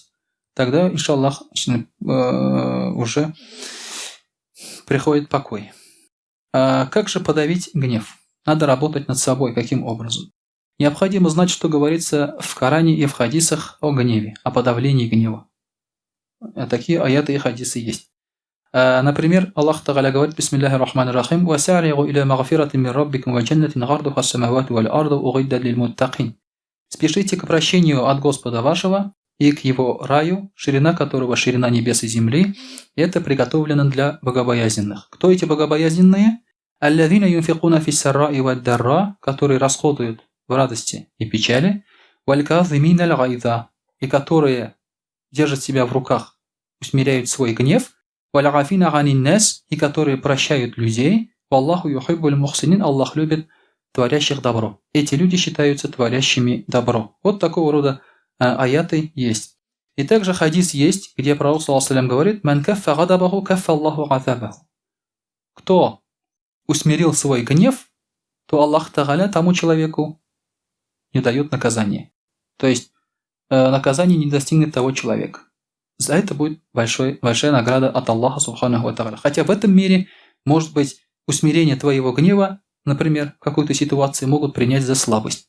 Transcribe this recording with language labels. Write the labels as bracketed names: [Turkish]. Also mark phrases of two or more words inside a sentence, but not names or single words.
[Russian] Тогда, иншаллах, уже приходит покой. А как же подавить гнев? Надо работать над собой. Каким образом? Необходимо знать, что говорится в Коране и в хадисах о гневе, о подавлении гнева. Такие аяты и хадисы есть. Например, [Arabic] الله تعالى [Russian] говорит: [Arabic] «بسم الله الرحمن الرحيم وسارعوا إلى مغفرة من ربكم وجنة عرضها السماوات والأرض أعدت للمتقين». [Russian] Спешите к прощению от Господа вашего и к его раю, ширина которого ширина небес и земли, это приготовлено для богобоязненных. Кто эти богобоязненные? [Arabic] الذين ينفقون في السراء والضراء, [Russian] которые расходуют в радости и печали, [Arabic] والكاظمين الغيظ, [Russian] и которые держат себя в руках, усмиряют свой гнев, [Arabic] والعافين عن الناس, [Russian] и которые прощают людей, [Arabic] والله يحب المحسنين, [Russian] Аллах любит творящих добро. Эти люди считаются творящими добро. Вот такого рода аяты есть. И также хадис есть, где пророк [Arabic] صلى الله عليه وسلم [Russian] говорит: [Arabic] «من كف غضبه كف الله عذابه». [Russian] Кто усмирил свой гнев, то [Arabic] الله تعالى [Russian] тому человеку не дает наказания. То есть наказание не достигнет того человека. За это будет большая награда от Аллаха [Arabic] سبحانه وتعالى. [Russian] Хотя в этом мире, может быть, усмирение твоего гнева, например, в какой-то ситуации могут принять за слабость.